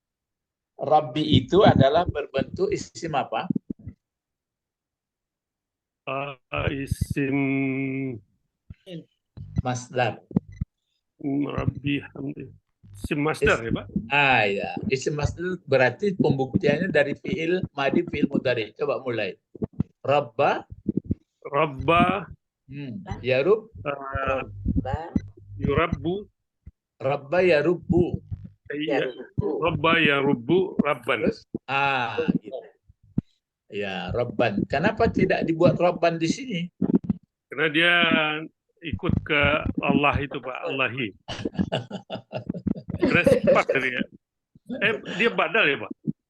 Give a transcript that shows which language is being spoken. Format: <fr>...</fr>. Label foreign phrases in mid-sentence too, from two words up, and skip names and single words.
<id>Rabbi itu adalah berbentuk isim apa? Isim Masdar.</id> <ar>ربي حمدي. اسم مصدر</ar> <id>ya Pak? Ya.</id> <ar>اسم مصدر</ar> <id>berarti pembuktiannya dari</id> <ar>فعل ماض، فعل مضارع.</ar> <id>Coba mulai.</id> <ar>Rabba, Rabba, yarub, Robba, yurabbu, ربَّ يربُّ. يربُّ. ربَّ يربُّ، ربًّا.</ar> <id>Terus, gitu. Ya, rabban. Kenapa tidak dibuat rabban di sini? Karena dia ikut ke Allah itu Pak, Allahi. Karena sifat dari ya. Dia badal ya Pak?</id>